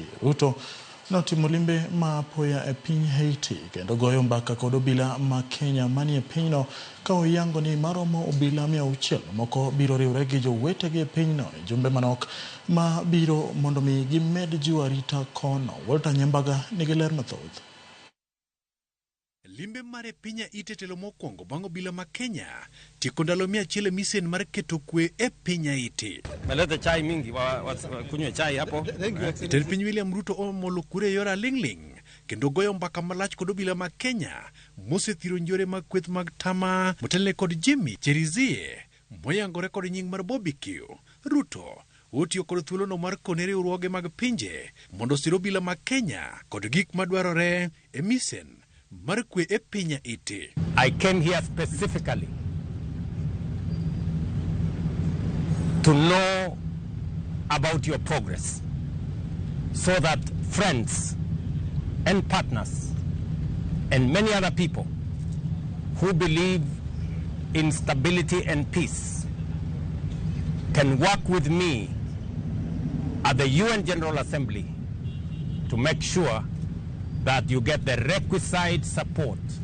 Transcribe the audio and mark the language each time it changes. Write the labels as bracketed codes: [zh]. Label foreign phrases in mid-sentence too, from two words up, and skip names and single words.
[luo] Ruto notimo limbe ma apoya e piny Haiti kendo goyo mbaka kod obila ma Kenya manie pinyno ka oyango ni maromo obila 600 moko biro riwre gi jowetegi e pinyno e jumbe manok ma biro mondo mi gimed jiwo arita kono. Walter Nyambaga nigi ler mathoth. Limbe mare pinya itetelo mokwongo bang' obila ma Kenya tieko ndalo 100 misen mar keto kwe e pinya iti. [sw] Melete chai mingi kunywe chai hapo. [luo] Jatend piny William Ruto omolo kure yora lingling kendo goyo mbaka malach kod obila ma Kenya mosethiro njore mag kweth mag tama motelne kod Jimmy Cherizie moyangore kod nying mar Bobby Q. Ruto otiyo kod thuolono mar kone riwruoge mag pinje mondo sir obila ma Kenya kod gik madwarore e misen mar kwe e pinya iti. [en] I came here specifically to know about your progress so that friends and partners and many other people who believe in stability and peace can work with me at the UN General Assembly to make sure that you get the requisite support,